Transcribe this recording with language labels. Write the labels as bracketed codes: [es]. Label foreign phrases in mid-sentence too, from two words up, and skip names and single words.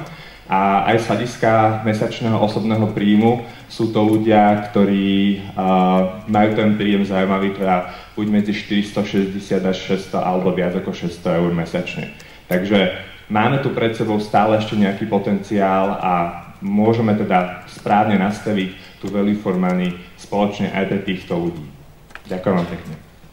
[sk] A aj z hľadiska mesačného osobného príjmu sú to ľudia, ktorí majú ten príjem zaujímavý, teda buď medzi 460 až 600 alebo viac ako 600 eur mesačne. Takže máme tu pred sebou stále ešte nejaký potenciál a môžeme teda správne nastaviť tú [en] value for money [sk] spoločne aj pre týchto ľudí. Ďakujem vám pekne.